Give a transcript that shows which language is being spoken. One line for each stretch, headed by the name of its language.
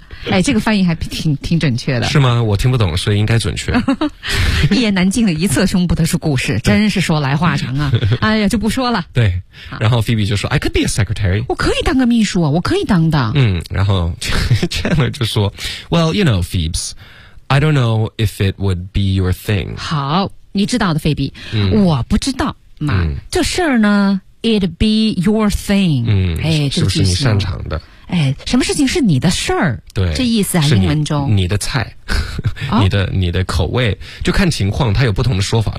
Chinese: 哎，这个翻译还挺准确的。是吗？我听不懂，所以应该准确。一言难尽的一侧胸部的是故事，真是说来话长啊！哎呀，就不说了。对，然后 Phoebe 就说 ：
English: “I could be a secretary。”
Chinese: 我可以当个秘书啊，我可以当的。然后 Chandler 就说 ：
English: “Well, you know, Phoebe's。” I don't know if it would be your thing.
Chinese: 好，你知道的，菲比，我不知道嘛。这事儿呢 ，
English: it'd be your thing。
Chinese: 是不是你擅长的？哎，什么事情是你的事儿？对，这意思啊，英文中你的菜，你的口味，就看情况，它有不同的说法。